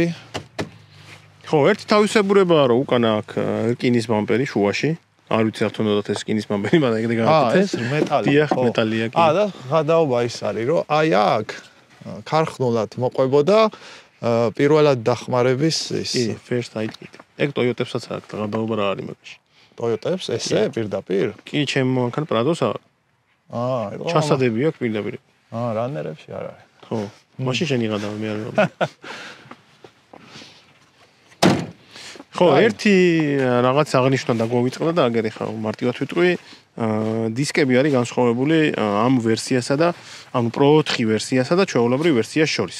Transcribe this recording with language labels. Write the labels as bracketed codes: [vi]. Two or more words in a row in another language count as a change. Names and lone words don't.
[ka] ხო, ერთი თავისებურებაა რომ უკანა აქ რკინის ბამპერი შუაში. არ ვიცი რა თქონდათ ეს რკინის ბამპერი, მაგრამ ეგრე გავაკეთე. ეს მეტალი. დიახ, მეტალია კი. და გადაობა ის არის, რომ აი აქ ქარხნულად მოყვებოდა პირველად დახმარების ის. კი, [en] first aid kit. [ka] ეგ Toyota-ებსაც აქვს გადაობა რა არის მაგაში. Toyota-ებს ესე პირდაპირ? კი, ჩემ მანქანა Prado-ს აქვს. ჩასადები აქვს პირდაპირ. რანერებში არ არის. ხო, მაშინ შენი გადავა მე არ ვიცი. ხო, ერთი რაღაც აღნიშნა და გვავიწყდა და აგერ ხა მარტივად ვიტყვი, დისკები არის განსხვავებული ამ ვერსიასა და ანუ Pro 4 ვერსიასა და ჩვეულებრივ ვერსიას შორის.